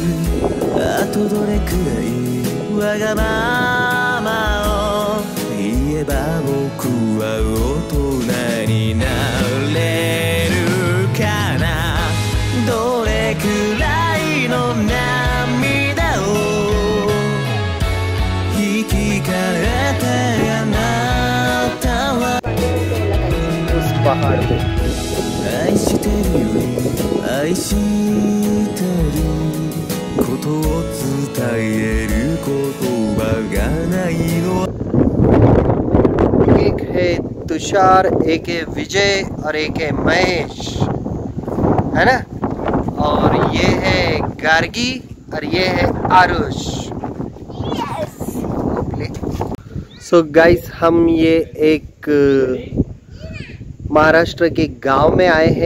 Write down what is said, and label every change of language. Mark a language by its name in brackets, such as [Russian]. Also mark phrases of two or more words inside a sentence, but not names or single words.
[Japanese] あとどれくらいわがままを言えば僕は大人になれるかな。どれくらいの涙を引き換えてあなたは [Hindi] पहाड़ पे [Japanese] 愛してるより愛してることを伝える言葉がないの。 [Hindi] एक है तुषार, एक है विजय और एक है महेश, है ना। और ये है गार्गी और ये है आरुष। [English] So guys, [Hindi] हम ये एक महाराष्ट्र के गांव में आए हैं।